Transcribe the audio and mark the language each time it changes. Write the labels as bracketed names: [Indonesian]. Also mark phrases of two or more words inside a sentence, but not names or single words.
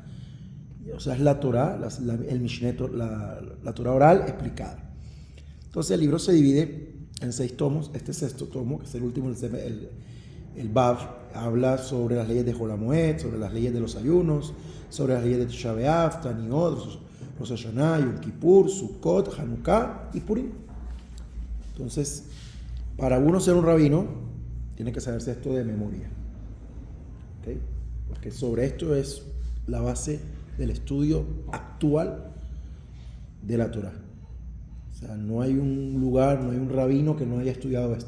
[Spanish] O sea, es la Torah, el Mishneh, la Torah oral explicada. Entonces el libro se divide en 6 tomos. Este sexto tomo, que es el último, el Bav, habla sobre las leyes de Hol HaMoed, sobre las leyes de los ayunos, sobre las leyes de Tisha B'Av, Taniot, Rosh Hashanah, Yom Kippur, Sukkot, Hanukkah y Purim. Entonces, para uno ser un rabino, tiene que saberse esto de memoria. ¿Okay? Porque sobre esto es la base del estudio actual de la Torah. O sea, no hay un lugar, no hay un rabino que no haya estudiado esto.